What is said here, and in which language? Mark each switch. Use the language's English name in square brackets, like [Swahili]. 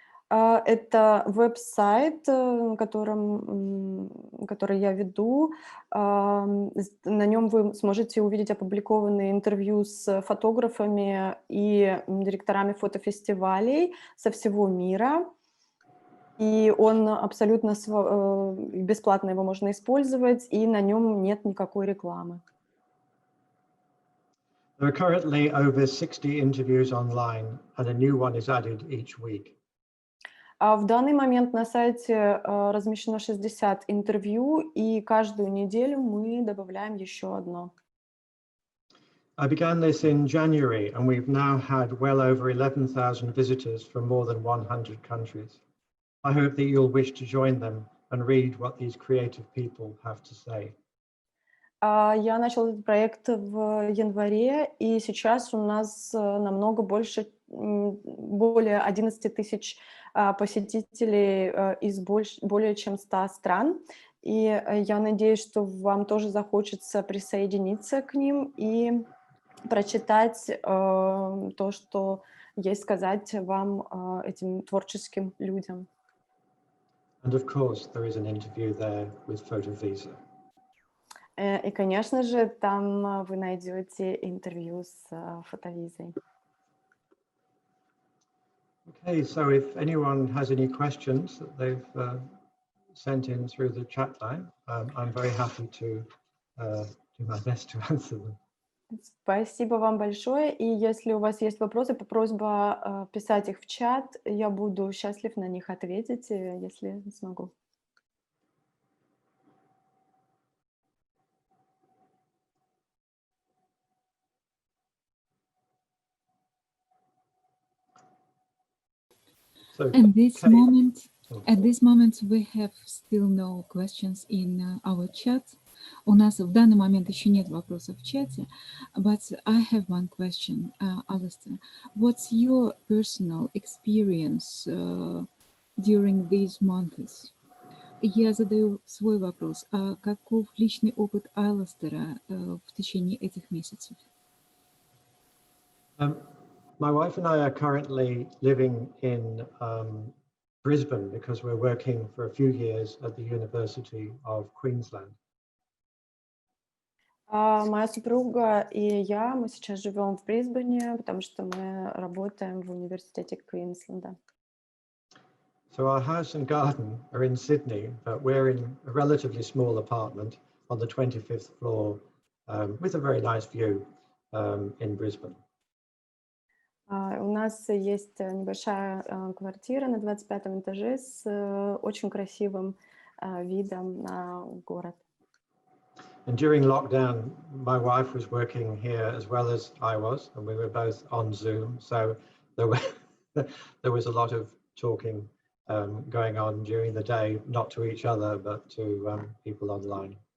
[Russian] Это веб-сайт, который я веду. На нем вы сможете увидеть опубликованные интервью с фотографами и директорами фотофестивалей со всего мира. И он абсолютно бесплатно его можно использовать, и на нем нет никакой рекламы. [English] There are currently over 60 interviews online, and a new one is added each week. [Russian] В данный момент на сайте размещено 60 интервью, и каждую неделю мы добавляем еще одно. [English] I began this in January, and we've now had well over 11,000 visitors from more than 100 countries. I hope that you'll wish to join them and read what these creative people have to say. [Russian] Я начала этот проект в январе, и сейчас у нас намного более 11 тысяч посетителей из более чем 100 стран. И я надеюсь, что вам тоже захочется присоединиться к ним и прочитать то, что есть сказать вам, этим творческим людям. [English] And of course, there is an interview there with PhotoVisa. [Russian] И, конечно же, там вы найдете интервью с фотовизой. [English] Okay, so if anyone has any questions that they've sent in through the chat line, I'm very happy to do my best to answer them. [Russian] Спасибо вам большое. И если у вас есть вопросы, просьба писать их в чат. Я буду счастлив на них ответить, если смогу. [English] At this moment, we have still no questions in our chat. [Russian] У нас в данный момент еще нет вопросов в чате, [English] but I have one question, Alastair. What's your personal experience during these months? [Russian] Я задаю свой вопрос. А каков личный опыт Аластера в течение этих месяцев? [English] My wife and I are currently living in Brisbane because we're working for a few years at the University of Queensland. [Russian] Моя супруга и я, мы сейчас живем в Брисбене, потому что мы работаем в университете Квинсленда. [English] So our house and garden are in Sydney, but we're in a relatively small apartment on the 25th floor with a very nice view in Brisbane. [Russian] У нас есть небольшая квартира на 25-м этаже с очень красивым видом на город. [English] And during lockdown, my wife was working here as well as I was, and we were both on Zoom. So there was a lot of talking going on during the day, not to each other, but to people online.